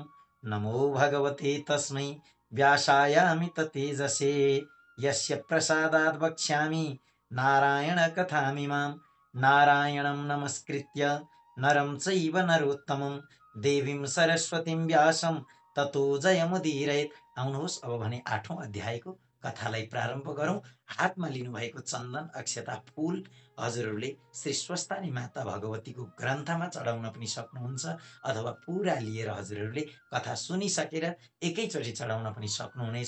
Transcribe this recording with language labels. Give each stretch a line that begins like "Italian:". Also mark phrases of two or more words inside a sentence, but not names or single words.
Sanskrit: नमो भगवते तस्मै व्यासायामित तेजसे यस्य प्रसादात् वक्ष्यामि नारायण कथामिमां। नारायणं नमस्कृत्य नरं चैव नरोत्तमं देवीं सरस्वतीं व्यासं ततो जयमुदीरयेत्।
Nepali: आउनुहोस् अब भने 8औं अध्यायको कथालाई प्रारम्भ गरौँ। हातमा लिनुभएको चन्दन अक्षता फूल हजुरहरूले श्री स्वस्थानी माता भगवतीको ग्रन्थमा चढाउन पनि सक्नुहुन्छ, अथवा पुरा लिएर हजुरहरूले कथा सुनिसकेर एकैचोटि चढाउन पनि सक्नुहुनेछ।